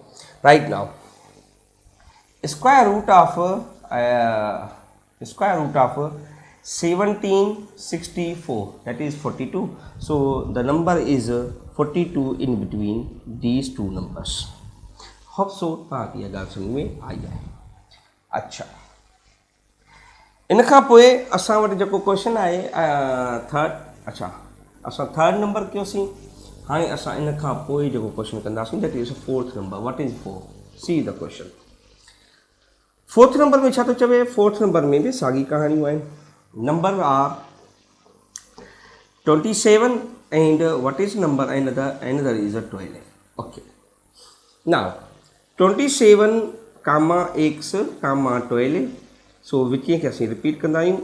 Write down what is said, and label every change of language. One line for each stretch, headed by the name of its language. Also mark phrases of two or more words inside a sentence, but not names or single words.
English: Right now, square root of 1764, that is 42. So the number is 42 in between these two numbers. Hope so
Sindhi: توهان کي اها ڳالهه سمجهه ۾ آئي آهي. اڇا، هن کان پوءِ اسان وٽ جيڪو ڪوئسچن آهي ٿرڊ. اڇا، اسان ٿرڊ نمبر ڪيوسين. هاڻي اسان هن کان پوءِ جيڪو ڪوئسچن ڪنداسين,
English: That is fourth number. What is 4? See the question. fourth number
Sindhi: ۾ ڇا ٿو چوي?
English: fourth number
Sindhi: ۾ بہ ساڳيون ڪهاڻيون آهن.
English: Number are 27 and what is number? Another is a 12. Okay. Now 27 comma x comma 12. So which can we repeat
Sindhi: ڪندا آهيون?